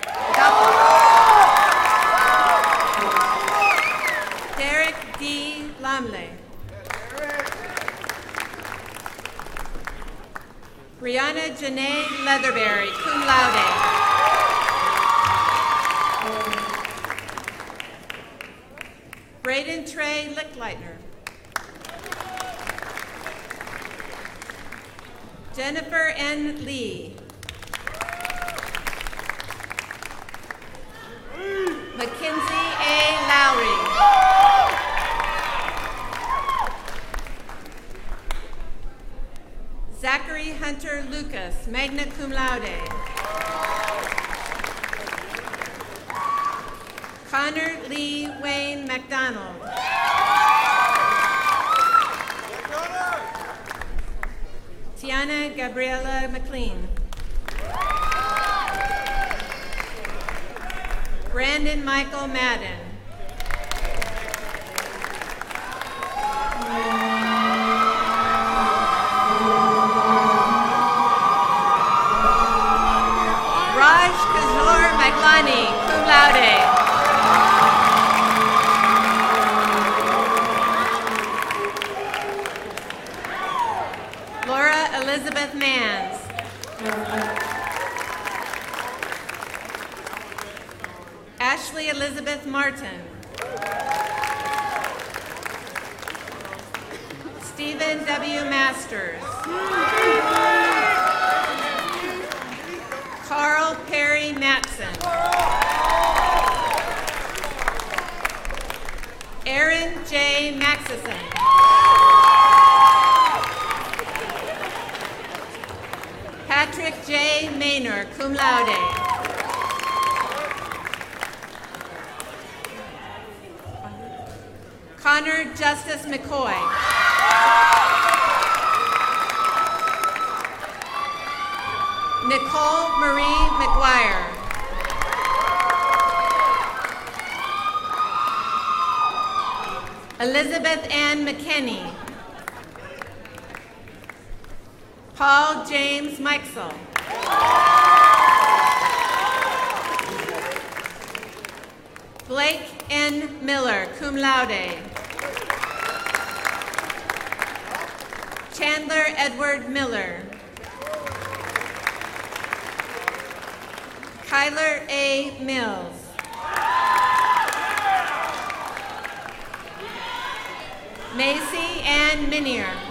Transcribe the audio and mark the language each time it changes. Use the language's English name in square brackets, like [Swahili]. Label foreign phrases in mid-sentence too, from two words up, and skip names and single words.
[English] Derek D. Lamley. Brianna Janae Leatherberry, [Latin] cum laude. [English] Braden Trey Lickleitner. Jennifer N. Lee. Mackenzie A. Lowry. Zachary Hunter Lucas, [Latin] magna cum laude. [English] Connor Lee Wayne McDonald. Tiana Gabriela McLean. Brandon Michael Madden. Raj Kishore Maglani, [Latin] cum laude. [English] Laura Elizabeth Mans. Ashley Elizabeth Martin. Stephen W. Masters. Carl Perry Matson. Aaron J. Maxison. Patrick J. Maynor, [Latin] cum laude. [English] Connor Justice McCoy. Nicole Marie McGuire. Elizabeth Ann McKinney. Paul James Mikesell. Blake N. Miller, [Latin] cum laude. [English] Chandler Edward Miller. Kyler A. Mills. Macy Ann Minier.